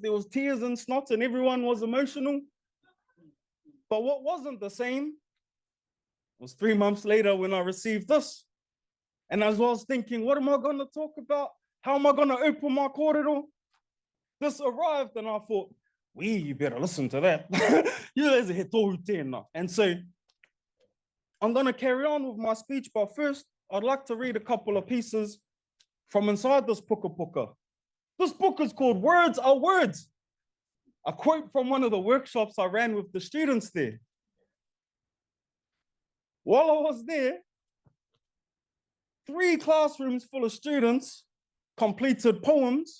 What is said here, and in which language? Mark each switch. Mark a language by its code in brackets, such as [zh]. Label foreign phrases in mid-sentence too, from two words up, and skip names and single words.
[en] There was tears and snot and everyone was emotional. But what wasn't the same was 3 months later when I received this. And as I was thinking, what am I going to talk about? How am I going to open my kōrero? This arrived and I thought, you better listen to that. [mi] He tohu tēnā. [en] And so I'm going to carry on with my speech, but first I'd like to read a couple of pieces from inside this [mi] puka puka. [en] This book is called Words Are Words. A quote from one of the workshops I ran with the students there. While I was there, 3 classrooms full of students completed poems.